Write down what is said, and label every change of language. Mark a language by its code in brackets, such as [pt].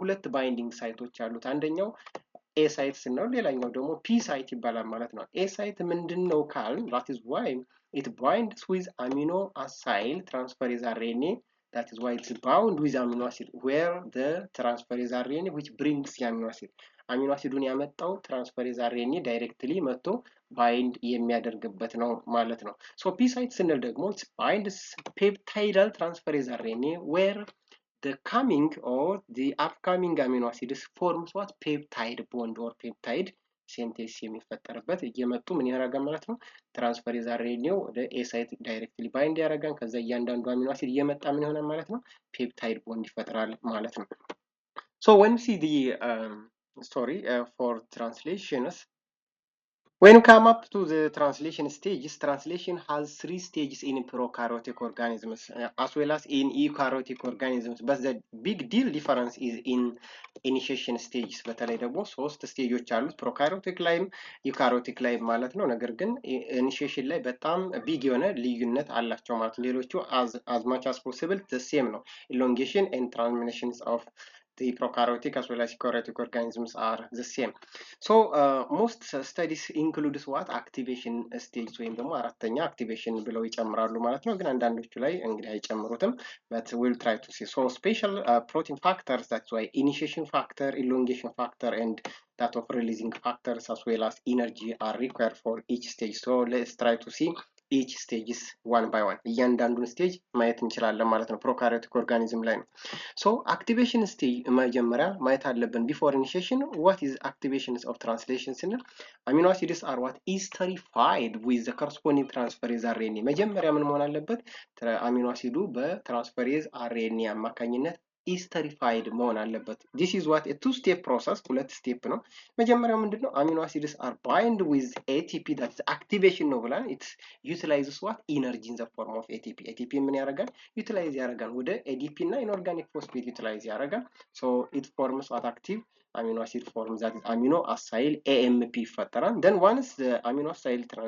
[am] ሁለት ባይንዲንግ ሳይቶች አሉት። አንደኛው ኤ ሳይት ስንለው ሌላኛው ደግሞ ፒ ሳይት ይባላል ማለት ነው። ኤ ሳይት ምንድነው ካል [en] that is why it binds with amino acyl transferase RNA, that is why it's bound with amino acid, where the transferase RNA which brings the amino acid [am] አሚኖ አሲዱን ያመጣው ትራንስፈሬዝ አርኤንኤ ዳይሬክትሊ መጥቶ ባይንድ የሚያደርግበት ነው ማለት ነው። ሶ ፒ ሳይት ስንል ደግሞ [en] it binds peptidal transferase RNA where the coming or the upcoming amino acids forms what peptide bond or peptide synthesis [am] የሚፈጠርበት እየመጡ ምን ያደርጋል ማለት ነው። ትራንስፈሬዝ አርኤንኤው ወደ ኤ ሳይት ዳይሬክትሊ ባይንድ ያደርጋል። ከዛ እያንዳንዱ አሚኖ አሲድ እየመጣ ምን ይሆናል ማለት ነው? ፔፕታይድ ቦንድ ይፈጥራል ማለት ነው። [en] So when we see the story for translations, when we come up to the translation stages, translation has 3 stages in prokaryotic organisms as well as in eukaryotic organisms, but the big deal difference is in initiation stages. [am] በተለይ ደግሞ 3 ስቴጆች አሉት ፕሮካሪዮቲክ ላይም ዩካሪዮቲክ ላይም ማለት ነው። ነገር ግን ኢኒሺዬሽን ላይ በጣም ቢግ የሆነ ልዩነት አላቸው ማለት ነው። ሌሎቹ [en] as much as possible the same [am] ነው። [en] elongation and terminations of the prokaryotic as well as eukaryotic organisms are the same. So most studies includes what activation stage [am] ወይም ደግሞ አራተኛ activation ብለው ይጨምራሉ ማለት ነው። ግን አንዳንዶቹ ላይ እንግዲህ አይጨምሩትም, [en] but we'll try to see. So special protein factors, that's why initiation factor, elongation factor and that of releasing factors as well as energy are required for each stage. So let's try to see each stages one by one. [am] እያንዳንዱን ስቴጅ ማየት እንችላለን ማለት ነው ፕሮካሪዮቲክ ኦርጋኒዝም ላይ ነው። [en] So activation stage [am] መጀመሪያ ማየት አለብን [en] before initiation. What is activations of translation ስንል amino acids are what esterified with the corresponding transferase RNA. [am] መጀመሪያ ምን መሆን አለበት? አሚኖ አሲዱ በትራንስፈሬዝ አርኤንኤ አማካኝነት [en] esterified [am] መሆን አለበት። [en] this is what a two-step process [am] ሁለት ስቴፕ ነው። መጀመሪያው ምንድነው [en] amino acids are bind with ATP that is activation ነው ብለን it utilizes what energy in the form of ATP ATP ምን ያደርጋል utilize ያደርጋል [am] ወደ ADP እና [en] inorganic phosphate utilize ያደርጋል so it forms what active amino acid form that is amino acyl AMP ይፈጠራል then once the amino acyl